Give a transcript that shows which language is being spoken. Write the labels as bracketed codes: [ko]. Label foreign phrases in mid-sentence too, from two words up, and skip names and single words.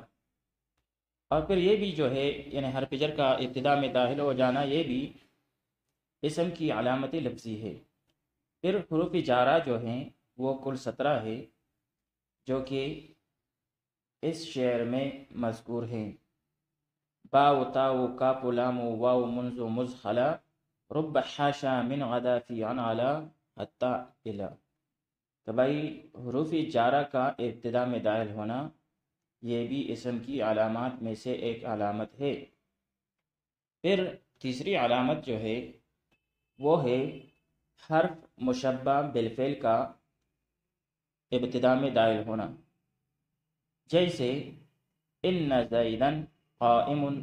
[ur] اور پھر یہ بھی جو ہے یعنی حرف جر کا ابتدا میں داخل ہو جانا یہ بھی اسم کی علامت لفظی ہے۔ پھر حروف جارہ جو ہیں وہ کل 17 ہے، جو کہ اس شعر میں مذکور ہیں: [ar] با و تا و کاف و لام و واو منذ و مذ خلا رب حاشا من غدا فی عن علا حتی الا۔ [ur] تو بھائی حروف جارہ کا ابتدا میں داخل ہونا یہ بھی اسم کی علامات میں سے ایک علامت ہے۔ پھر تیسری علامت جو ہے وہ ہے حرف مشبہ بالفعل کا ابتدا میں داخل ہونا، جیسے [ar] ان زیدن قائم۔